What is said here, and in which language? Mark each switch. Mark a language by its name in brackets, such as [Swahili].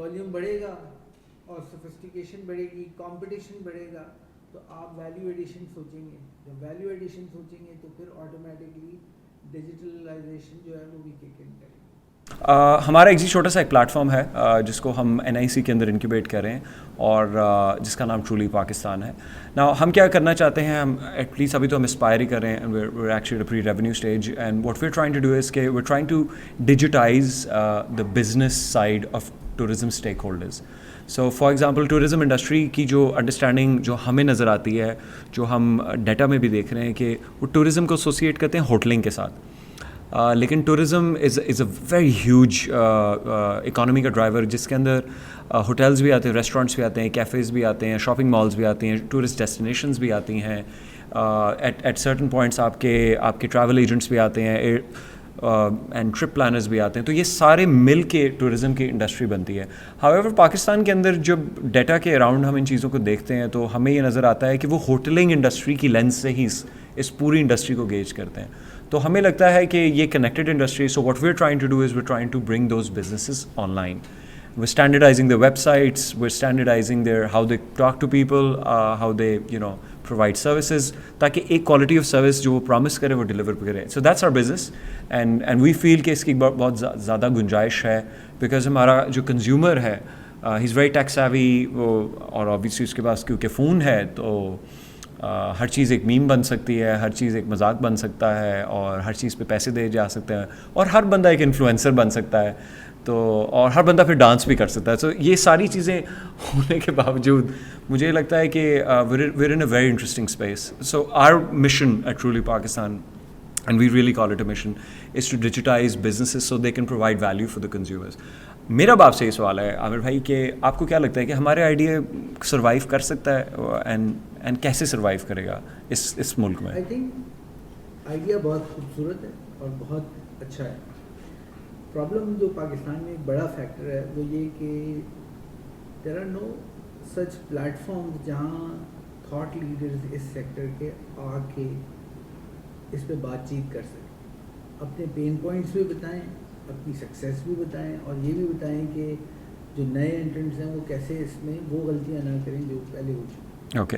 [Urdu] Volume بڑھے گا اور sophistication بڑھے گی, کمپٹیشن بڑھے گا, تو آپ ویلیو ایڈیشن سوچیں گے. جب ویلیو ایڈیشن سوچیں گے تو پھر آٹومیٹکلی ڈیجیٹلائزیشن جو ہے وہ بھی کک ان کرے گی. ہمارا ایک چھوٹا سا ایک پلیٹ فارم ہے جس کو ہم NIC کے اندر انکیوبیٹ کر رہے ہیں, اور جس کا نام ٹرولی پاکستان ہے. نا ہم کیا کرنا چاہتے ہیں, ہم ایٹ لیسٹ ابھی تو ہم اسپائر ہی کر رہے ہیں, [English] we're actually at a pre-revenue stage, and what we're trying to do is کہ we're trying to digitize the business side of tourism stakeholders. [Urdu] So for example tourism industry کی جو انڈرسٹینڈنگ جو ہمیں نظر آتی ہے, جو ہم ڈیٹا میں بھی دیکھ رہے ہیں کہ وہ ٹورزم کو ایسوسیٹ کرتے ہیں ہوٹلنگ کے ساتھ. لیکن tourism is a very huge economy کا ڈرائیور, جس کے اندر ہوٹلز بھی آتے ہیں, ریسٹورینٹس بھی آتے ہیں, کیفیز بھی آتے ہیں, شاپنگ مالز بھی آتی ہیں, ٹورسٹ ڈیسٹینیشنز بھی آتی ہیں, ایٹ سرٹن پوائنٹس آپ کے ٹریول ایجنٹس بھی آتے ہیں, اینڈ ٹرپ پلانرز بھی آتے ہیں. تو یہ سارے مل کے ٹورزم کی انڈسٹری بنتی ہے. ہاؤیور پاکستان کے اندر جب ڈیٹا کے اراؤنڈ ہم ان چیزوں کو دیکھتے ہیں تو ہمیں یہ نظر آتا ہے کہ وہ ہوٹلنگ انڈسٹری کی لینس سے ہی اس پوری انڈسٹری کو گیج کرتے ہیں. تو ہمیں لگتا ہے کہ یہ connected industry, [English] So what we are trying to do is we are trying to bring those businesses online. We're standardizing their websites, we're standardizing how they talk to people, how they, provide services, [Urdu] تاکہ ایک quality of service جو وہ promise کرے وہ deliver کرے. [English] so that's our business, and we feel [Urdu] کہ اس کی بہت زیادہ گنجائش ہے, بیکاز ہمارا جو کنزیومر ہے [English] he is very tech savvy, [Urdu] اور آبویسلی اس کے پاس کیونکہ فون ہے تو ہر چیز ایک میم بن سکتی ہے, ہر چیز ایک مذاق بن سکتا ہے, اور ہر چیز پہ پیسے دے جا سکتے ہیں, اور ہر بندہ ایک انفلوئنسر بن سکتا ہے, تو اور ہر بندہ پھر ڈانس بھی کر سکتا ہے. سو یہ ساری چیزیں ہونے کے باوجود مجھے لگتا ہے کہ [English] we're in a very interesting space. So our mission at Truly Pakistan, and we really call it a mission, is to digitize businesses so they can provide value for the consumers. [Urdu] میرا اب آپ سے یہ سوال ہے عامر بھائی کہ آپ کو کیا لگتا ہے کہ ہمارے آئیڈیا سروائیو کر سکتا ہے, اینڈ کیسے سروائیو کرے گا اس ملک میں؟ آئی تھنک آئیڈیا بہت خوبصورت ہے اور بہت اچھا ہے. پرابلم جو پاکستان میں ایک بڑا فیکٹر ہے وہ یہ کہ [English] there are no such platforms [Urdu] جہاں تھاٹ لیڈرز اس سیکٹر کے آ کے اس پہ بات چیت کر سکیں, اپنے پین پوائنٹس بھی بتائیں, اپنی سکسیس بھی بتائیں, اور یہ بھی بتائیں کہ جو نئے انٹرنٹس ہیں وہ کیسے اس میں وہ غلطیاں نہ کریں جو پہلے ہو چکی.